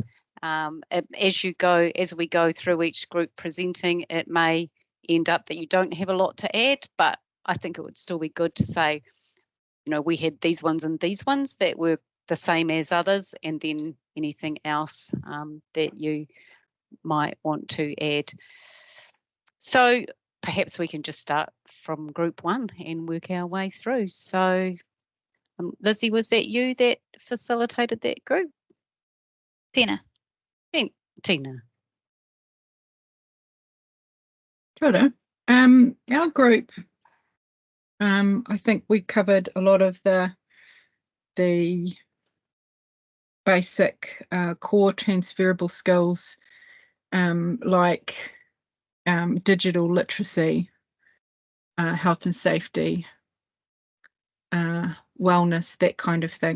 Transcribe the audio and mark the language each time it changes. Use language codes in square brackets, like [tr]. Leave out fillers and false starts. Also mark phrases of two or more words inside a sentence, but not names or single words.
[en] As we go through each group presenting, it may end up that you don't have a lot to add, but I think it would still be good to say, you know, we had these ones and these ones that were the same as others, and then anything else that you might want to add. So perhaps we can just start from group one and work our way through. So Lizzie, was that you that facilitated that group? Tina. Tina. [mi] Kia ora. [en] Our group, I think we covered a lot of the basic core transferable skills, like digital literacy, health and safety, wellness, that kind of thing.